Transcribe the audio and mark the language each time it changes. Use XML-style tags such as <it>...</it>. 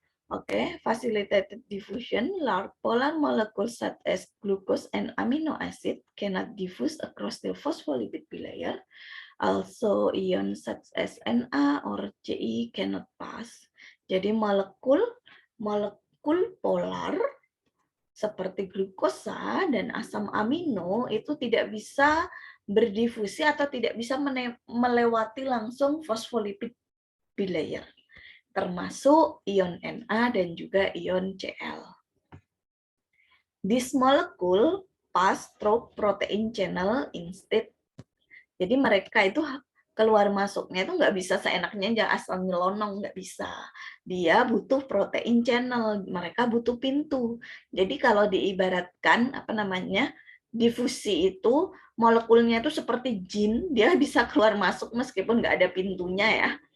<en>Okay, facilitated diffusion, large polar molecules such as glucose and amino acid cannot diffuse across the phospholipid bilayer. Also, ions such as Na or Ci cannot pass.</en> <id>Jadi molekul polar seperti glukosa dan asam amino itu tidak bisa berdifusi atau tidak bisa melewati langsung phospholipid bilayer, termasuk ion Na dan juga ion Cl.</id> <en>This molecule pass through protein channel instead.</en> <id>Jadi mereka itu keluar masuknya itu nggak bisa seenaknya aja asal nyelonong, nggak bisa. Dia butuh protein channel, mereka butuh pintu. Jadi kalau diibaratkan apa namanya difusi itu molekulnya itu seperti jin, dia bisa keluar masuk meskipun nggak ada pintunya ya.</id>